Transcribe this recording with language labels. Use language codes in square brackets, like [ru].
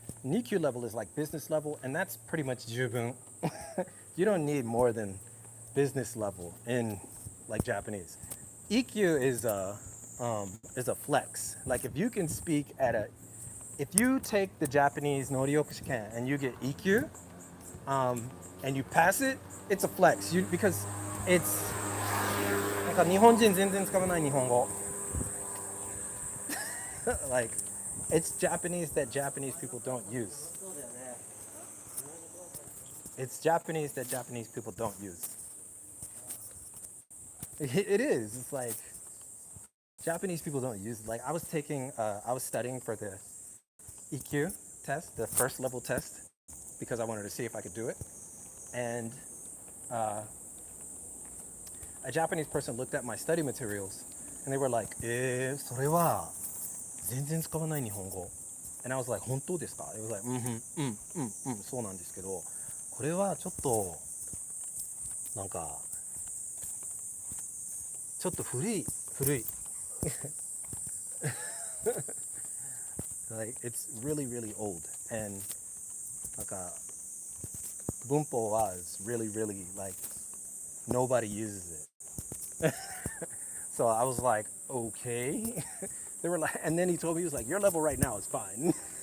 [en] Nikyu level is like business level, and that's pretty much jubun. You don't need more than business level in like Japanese. EQ is a flex. Like if you can speak if you take the Japanese Noryoku Shiken and you get EQ, and you pass it, it's a flex. Because it's [ja] なんか日本人全然使わない日本語。 [en] Like it's Japanese that Japanese people don't use. It's Japanese that Japanese people don't use. It is. It's like Japanese people don't use it. Like I was studying for the EQ test, the first level test, because I wanted to see if I could do it. And a Japanese person looked at my study materials and they were like, [ja] それは全然使わない日本語. And I was like, 本当ですか? [en] It was like, [ja] そうなんですけど、これはちょっとなんかちょっと古い。 [en] Like it's really really old, and [ja] なんか文法 [en] was really like nobody uses it. So I was like, okay. They were like, and then he told me, he was like, your level right now is fine.